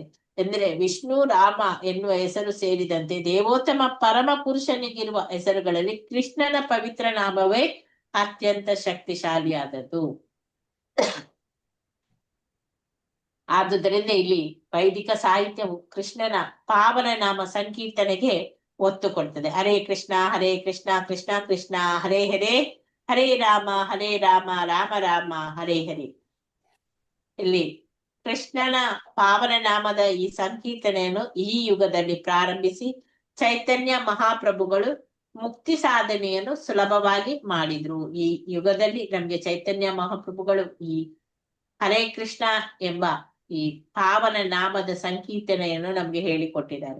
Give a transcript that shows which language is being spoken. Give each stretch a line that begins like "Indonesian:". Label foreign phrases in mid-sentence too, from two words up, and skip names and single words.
Kannada: ಅಂದ್ರೆ ವಿಷ್ಣು, ರಾಮ ಎನ್ನುವ ಹೆಸರು ಸೇರಿದಂತೆ ದೇವೋತ್ತಮ ಪರಮ ಪುರುಷನಿಗಿರುವ ಹೆಸರುಗಳಲ್ಲಿ ಕೃಷ್ಣನ ಪವಿತ್ರ ನಾಮವೇ ಅತ್ಯಂತ ಶಕ್ತಿಶಾಲಿಯಾದದ್ದು. ಆದುದರಿಂದ ಇಲ್ಲಿ ವೈದಿಕ ಸಾಹಿತ್ಯವು ಕೃಷ್ಣನ ಪಾವನ ನಾಮ ಸಂಕೀರ್ತನೆಗೆ ಒತ್ತು ಕೊಡ್ತದೆ.
Sanskrit: ಹರೇ ಕೃಷ್ಣ ಕೃಷ್ಣ ಕೃಷ್ಣ ಹರೇ ಹರೇ, ಹರೇ ರಾಮ ರಾಮ ರಾಮ ಹರೇ ಹರೇ.
Kannada: ಇಲ್ಲಿ ಕೃಷ್ಣನ ಪಾವನ ನಾಮದ ಈ ಸಂಕೀರ್ತನೆಯನ್ನು ಈ ಯುಗದಲ್ಲಿ ಪ್ರಾರಂಭಿಸಿ ಚೈತನ್ಯ ಮಹಾಪ್ರಭುಗಳು ಮುಕ್ತಿ ಸಾಧನೆಯನ್ನು ಸುಲಭವಾಗಿ ಮಾಡಿದ್ರು. ಈ ಯುಗದಲ್ಲಿ ನಮ್ಗೆ ಚೈತನ್ಯ ಮಹಾಪ್ರಭುಗಳು ಈ ಹರೇ ಕೃಷ್ಣ ಎಂಬ ಈ ಪಾವನ ನಾಮದ ಸಂಕೀರ್ತನೆಯನ್ನು ನಮ್ಗೆ ಹೇಳಿಕೊಟ್ಟಿದ್ದಾರೆ.